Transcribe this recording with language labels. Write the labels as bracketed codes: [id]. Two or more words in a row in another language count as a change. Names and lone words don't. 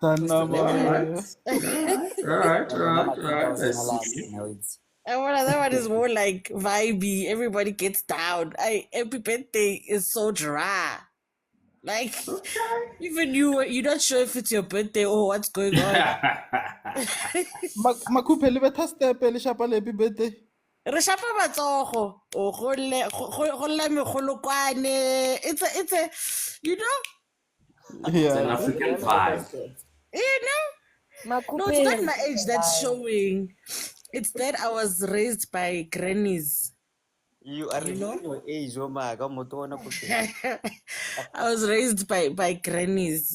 [en] Right. I see. And that one is more like vibey. Everybody gets down. Happy birthday is so dry. Like even you're not sure if it's your birthday or what's going on. [nso] Makupe le betha step le shapa le [en] happy birthday. [nso] Re shapa matsogo. O go lle megolokwane. [en] It's a you know, It's an African vibe. you know. No, it's not my age that's showing. It's that I was raised by grannies. You are in your age, Oma. I was raised by grannies.